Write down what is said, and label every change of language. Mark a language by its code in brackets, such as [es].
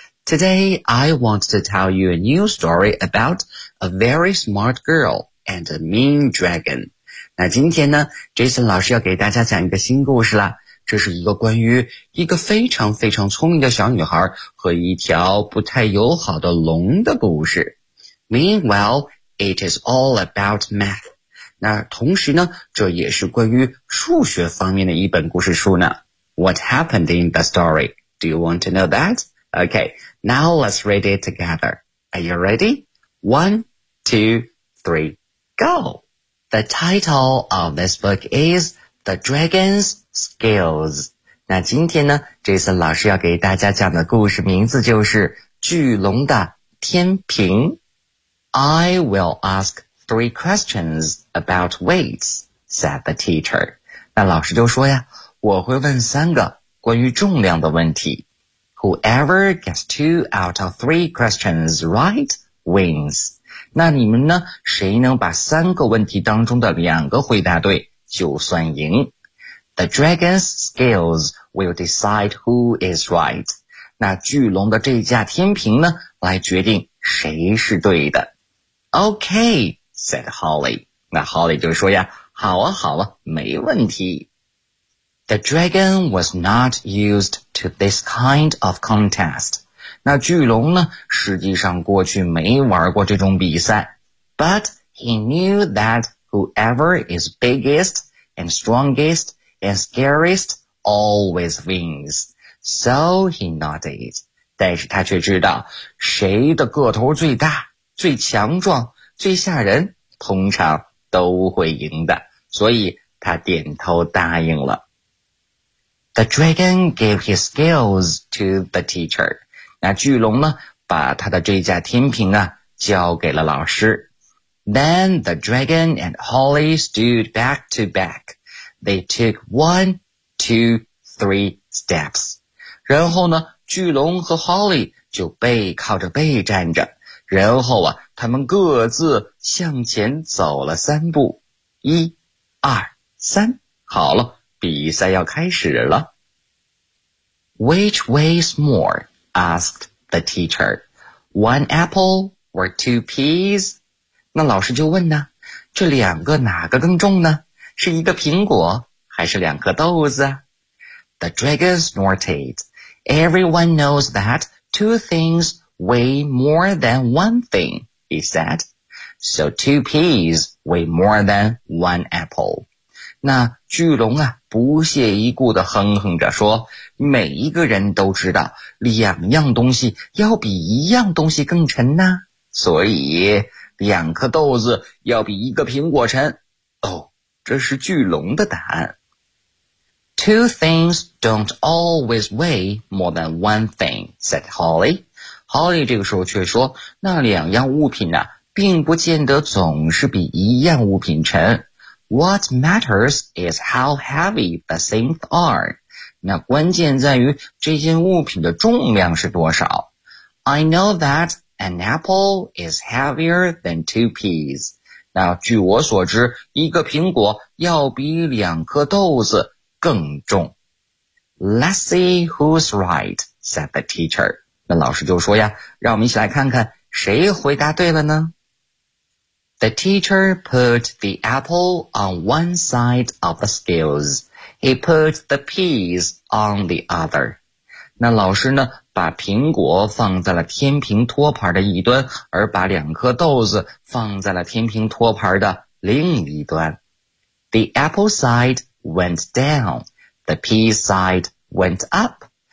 [en] Today, I want to tell you a new story about a very smart girl and a mean dragon. [zh] 那今天呢 ,Jason 老师要给大家讲一个新故事了。这是一个关于一个非常非常聪明的小女孩和一条不太友好的龙的故事。 [en] Meanwhile, it is all about math. [zh] 那同时呢，这也是关于数学方面的一本故事书呢。 [en] What happened in the story? Do you want to know that? Okay, now let's read it together. Are you ready? 1, 2, 3, go! The title of this book is The Dragon's Skills. [zh] 那今天呢 ,Jason 老师要给大家讲的故事名字就是巨龙的天平。 [en] I will ask 3 questions about weights, said the teacher. [zh] 那老师就说呀，我会问三个关于重量的问题。 [en] Whoever gets 2 out of 3 questions right wins. [zh] 那你们呢，谁能把三个问题当中的两个回答对就算赢。 [en] The dragon's scales will decide who is right. [zh] 那巨龙的这架天平呢，来决定谁是对的。 [en] Okay, said Holly. [zh] 那 Holly 就说呀，好啊好啊，没问题。 [en] The dragon was not used to this kind of contest. [zh] 那巨龙呢，实际上过去没玩过这种比赛。 [en] But he knew that whoever is biggest and strongest and scariest always wins. So he nodded. [zh] 但是他却知道，谁的个头最大、最强壮、最吓人，通常都会赢的。所以他点头答应了。 [en] The dragon gave his scales to the teacher. [zh] 那巨龙呢，把他的这架天平啊，交给了老师。 [en] Then the dragon and Holly stood back to back. They took 1, 2, 3 steps. [zh] 然后呢，巨龙和 Holly 就背靠着背站着。然后啊，他们各自向前走了三步。 1, 2, 3，好了。比赛要开始了。 [en] Which weighs more? Asked the teacher. One apple or 2 peas? [zh] 那老师就问呢，这两个哪个更重呢？是一个苹果还是两颗豆子？ [en] The dragon snorted. Everyone knows that 2 things weigh more than 1 thing, he said. So 2 peas weigh more than 1 apple. [zh] 那巨龙啊不屑一顾地哼哼着说，每一个人都知道两样东西要比一样东西更沉呢，所以两颗豆子要比一个苹果沉。哦，这是巨龙的答案。 [en] Two things don't always weigh more than one thing, said Holly. [zh] Holly 这个时候却说，那两样物品啊，并不见得总是比一样物品沉。 [en] What matters is how heavy the things are. [zh] 那关键在于这些物品的重量是多少。 [en] I know that an apple is heavier than two peas. [zh] 那据我所知，一个苹果要比两颗豆子更重。 [en] Let's see who's right, said the teacher. [zh] 那老师就说呀，让我们一起来看看谁回答对了呢？ [en] The teacher put the apple on one side of the scales. He put the peas on the other. [zh] 那老师呢，把苹果放在了天平托盘的一端，而把两颗豆子放在了天平托盘的另一端。 [en] The apple side went down. The peas side went up.